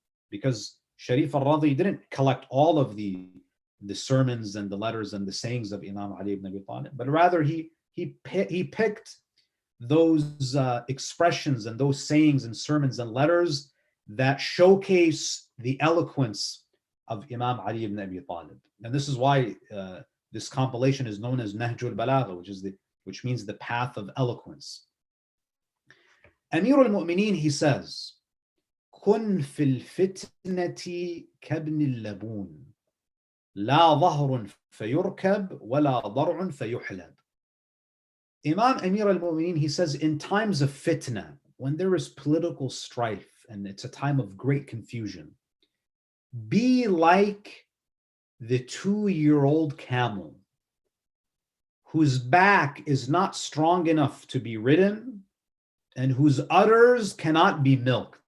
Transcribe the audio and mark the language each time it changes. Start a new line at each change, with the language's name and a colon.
English: Because Sharif al-Radi didn't collect all of the sermons and the letters and the sayings of Imam Ali ibn Abi Talib, but rather he picked those expressions and those sayings and sermons and letters that showcase the eloquence of Imam Ali ibn Abi Talib. And this is why this compilation is known as Nahj al-Balagha, which means the path of eloquence.
Arabic: Amir al-Mu'mineen, he says, كن في الفتنة كابن اللبون لا ظهر فيركب ولا ضرع فيحلب.
English: Imam Amir al-Mu'mineen, he says, in times of fitna, when there is political strife and it's a time of great confusion, be like the 2-year-old camel whose back is not strong enough to be ridden and whose udders cannot be milked.